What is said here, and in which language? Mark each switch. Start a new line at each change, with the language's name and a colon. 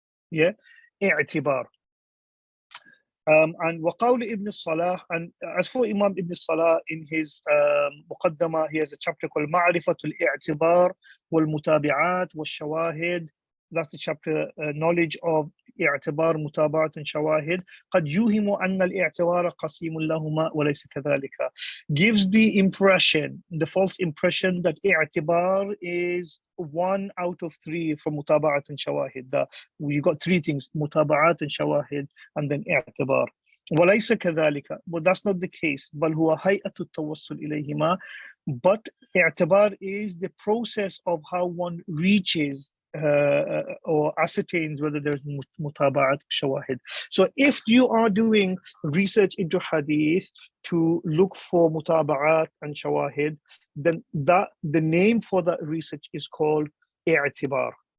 English: Yeah, i'tibar. And وقول Ibn al-Salah, and as for Imam Ibn al-Salah, in his Muqaddamah, he has a chapter called Ma'rifatul I'tibar wal Mutabi'at wal Shawahid. That's the chapter, knowledge of i'tibar, mutabaat, and shawahid.
Arabic: قد يوهم أن الاعتبار قسيم لهما وليس كذلك.
English: Gives the impression, the false impression, that i'tibar is 1 out of 3 for mutabaat and shawahid. You got 3 things: mutabaat and shawahid, and then i'tibar.
Arabic: وليس كذلك.
English: But that's not the case.
Arabic: بل هو هيئة التوصل إليهما.
English: But i'tibar is the process of how one reaches or ascertains whether there's mutaba'at, shawahid. So if you are doing research into hadith to look for mutaba'at and shawahid, then the name for that research is called i'tibar.